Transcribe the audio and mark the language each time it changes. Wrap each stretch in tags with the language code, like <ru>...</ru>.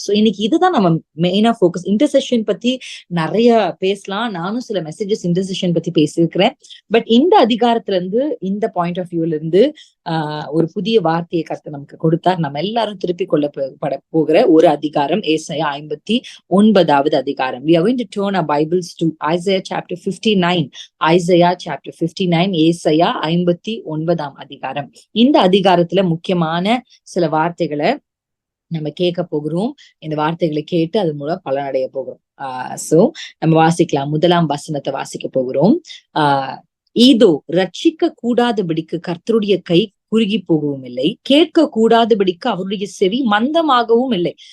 <ta>So இன்னைக்கு இதுதான் நம்ம மெயினா ஃபோக்கஸ். இன்டர்செஷன் பத்தி நிறைய பேசலாம். நானும் சில மெசேஜஸ் இன்டர்செஷன் பத்தி பேசியிருக்கிறேன். பட் இந்த அதிகாரத்துல இருந்து, இந்த பாயிண்ட் ஆஃப் வியூல இருந்து ஒரு புதிய வார்த்தையை கர்த்தர் நமக்கு கொடுத்தார். நம்ம எல்லாரும் திருப்பி கொள்ளப்பட போகிற ஒரு அதிகாரம் ஏசாயா 59வது அதிகாரம்.</ta> <en>We are going to turn our Bibles to Isaiah chapter 59. Isaiah chapter 59,</en> <ta>ஏசாயா 59ஆம் அதிகாரம். இந்த அதிகாரத்துல முக்கியமான சில வார்த்தைகளை நம்ம கேட்க போகிறோம். இந்த வார்த்தைகளை கேட்டு அது மூலம் பலனடைய போகிறோம். சோ நம்ம வாசிக்கலாம். முதலாம் வசனத்தை வாசிக்க போகிறோம். இதோ ரட்சிக்க கூடாதபடிக்கு கர்த்தருடைய கை குறுகி போகவும் இல்லை, கேட்க கூடாதபடிக்கு அவருடைய செவி மந்தமாகவும் இல்லை.</ta>